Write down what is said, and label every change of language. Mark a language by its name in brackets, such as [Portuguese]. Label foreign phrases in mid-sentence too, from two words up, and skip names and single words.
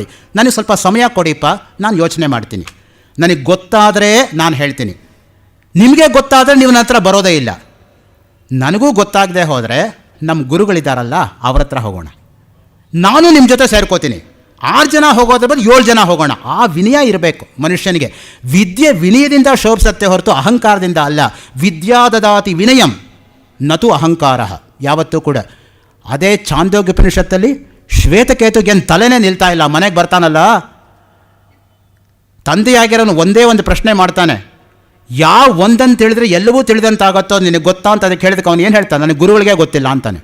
[Kannada] ನನಗೆ ಸ್ವಲ್ಪ ಸಮಯ ಕೊಡಿಪ್ಪ, ನಾನು ಯೋಚನೆ ಮಾಡ್ತೀನಿ, ನನಗೆ ಗೊತ್ತಾದರೆ ನಾನು ಹೇಳ್ತೀನಿ, ನಿಮಗೆ ಗೊತ್ತಾದರೆ ನೀವು ನನ್ನ ಹತ್ರ ಬರೋದೇ ಇಲ್ಲ. ನನಗೂ ಗೊತ್ತಾಗದೆ ಹೋದರೆ ನಮ್ಮ ಗುರುಗಳಿದ್ದಾರಲ್ಲ ಅವ್ರ ಹತ್ರ ಹೋಗೋಣ, ನಾನು ನಿಮ್ಮ ಜೊತೆ ಸೇರ್ಕೋತೀನಿ. 6 ಜನ ಹೋಗೋದ್ರ ಬದಲು 7 ಜನ ಹೋಗೋಣ. ಆ ವಿನಯ ಇರಬೇಕು ಮನುಷ್ಯನಿಗೆ. ವಿದ್ಯೆ ವಿನಯದಿಂದ ಶೋಭಿಸತ್ತೆ ಹೊರತು ಅಹಂಕಾರದಿಂದ ಅಲ್ಲ. [Sanskrit] ವಿದ್ಯಾ ದದಾತಿ ವಿನಯಂ ನತು ಅಹಂಕಾರ [Kannada] ಯಾವತ್ತೂ ಕೂಡ. ಅದೇ ಚಾಂದೋಗ್ಯೋಪನಿಷತ್ತಲ್ಲಿ ಶ್ವೇತಕೇತುಗೆ ಏನು ತಲೆನೇ ನಿಲ್ತಾ ಇಲ್ಲ. ಮನೆಗೆ ಬರ್ತಾನಲ್ಲ, ತಂದೆಯಾಗಿರೋನು ಒಂದೇ ಒಂದು ಪ್ರಶ್ನೆ ಮಾಡ್ತಾನೆ, ಒಂದಂತ ತಿಳಿದ್ರೆ ಎಲ್ಲವೂ ತಿಳಿದಂತಾಗತ್ತೋ ನಿನಗೆ ಗೊತ್ತಾ ಅಂತ ಅದಕ್ಕೆ ಹೇಳಿದಕ್ಕೆ ಅವನು ಏನು ಹೇಳ್ತಾನೆ, ನನಗೆ ಗುರುಗಳಿಗೆ ಗೊತ್ತಿಲ್ಲ ಅಂತಾನೆ.